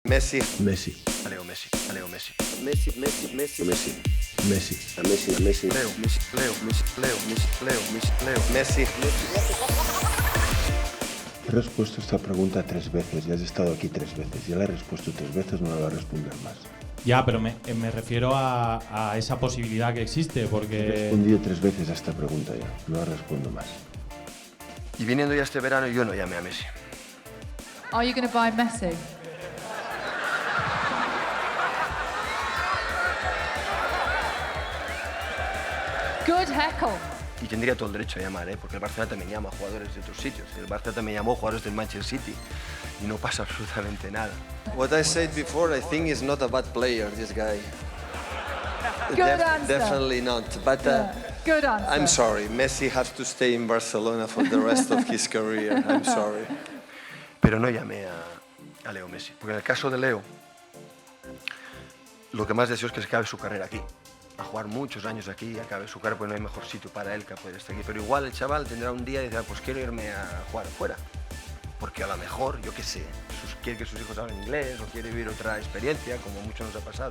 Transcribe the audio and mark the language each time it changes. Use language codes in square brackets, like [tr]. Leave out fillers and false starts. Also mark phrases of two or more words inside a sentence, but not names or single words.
[es] Messi. Messi. Leo Messi. Leo Messi. Messi, Messi, Messi. Messi. Messi. A Messi, a Messi. Leo Messi. Leo Messi. Leo Messi. Leo Messi. Leo Messi. He respuesto esta pregunta 3 veces y has estado aquí 3 veces. Ya la he respuesto 3 veces, no la voy a responder más. Ya, pero me refiero a esa posibilidad que existe, He porque... respondido 3 veces a esta pregunta ya, no la respondo más. Y viniendo ya este verano, yo no llamé a Messi. [en] Are you going to buy Messi? Good heckle. [es] Y tendría todo el derecho a llamar, porque el Barcelona también llama a jugadores de otros sitios. El Barcelona también llamó a jugadores del Manchester City y no pasa absolutamente nada. [en] What I said before, I think is not a bad player, this guy. Good answer. Definitely not. But Good answer. I'm sorry, Messi has to stay in Barcelona for the rest of his career. I'm sorry. [es] Pero no llamé a Leo Messi, porque en el caso de Leo, lo que más deseo es que se acabe su carrera aquí. A jugar muchos años aquí, acabe su carrera, porque no hay mejor sitio para él que poder estar aquí. Pero igual el chaval tendrá un día y dirá, pues quiero irme a jugar afuera. Porque a lo mejor, yo qué sé, quiere que sus hijos hablen inglés o quiere vivir otra experiencia, como mucho nos ha pasado.